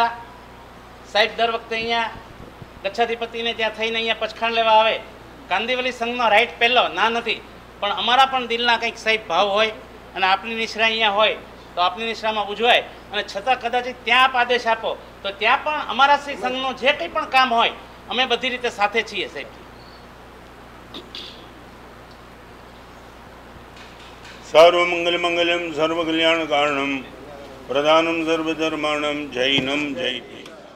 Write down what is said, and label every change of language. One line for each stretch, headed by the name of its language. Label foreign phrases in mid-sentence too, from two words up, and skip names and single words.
Gujarati: સાહેબ દર વખતે અહીંયા ગચ્છાધિપતિને ત્યાં થઈને અહીંયા પચખાણ લેવા આવે. કાંદિવલી સંઘનો રાઈટ પહેલો ના નથી, પણ અમારા પણ દિલના કંઈક સાહેબ ભાવ હોય અને આપની નિશ્રા અહીંયા હોય તો આપની નિશ્રામાં ઉજવાય. અને છતાં કદાચ ત્યાં આપ આદેશ આપો તો ત્યાં પણ અમારા શ્રી સંઘનું જે કંઈ પણ કામ હોય અમે બધી રીતે સાથે છીએ સાહેબ.
Sanskrit: सर्वमंगल मंगलम सर्वकल्याण कारणम प्रधानम सर्वधर्माणम जैनम जयति.